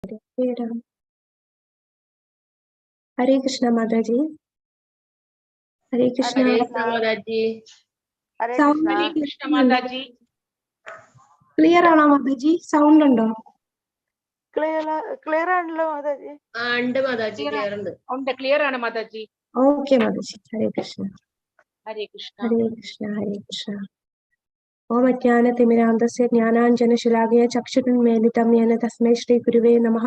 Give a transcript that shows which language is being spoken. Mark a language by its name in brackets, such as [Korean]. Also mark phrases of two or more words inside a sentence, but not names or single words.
[Hindi] हरे कृष्णा माता जी। हरे कृष्णा माता जी। हरे कृष्ण माता जी। [Malayalam] ക്ലിയർ ആണോ മാതാ ജി? സൗണ്ട് ഉണ്ടോ? ക്ലിയർ ആണല്ലോ മാതാ ജി. ഉണ്ട് മാതാ ജി, ക്ലിയർ ഉണ്ട്. ക്ലിയർ ആണ് മാതാ ജി. ഓക്കെ മാതാ ജി. ഹരേ കൃഷ്ണ. ഹരേ കൃഷ്ണ. ഹരേ കൃഷ്ണ. ഹരേ കൃഷ്ണ. [Sanskrit] ഓം അജ്ഞാനതിമിരാന്തസ്യ ജ്ഞാനാഞ്ജനശലാകയ ചക്ഷുരുന്മീലിതം യേന തസ്മൈ ശ്രീ ഗുരുവേ നമഃ.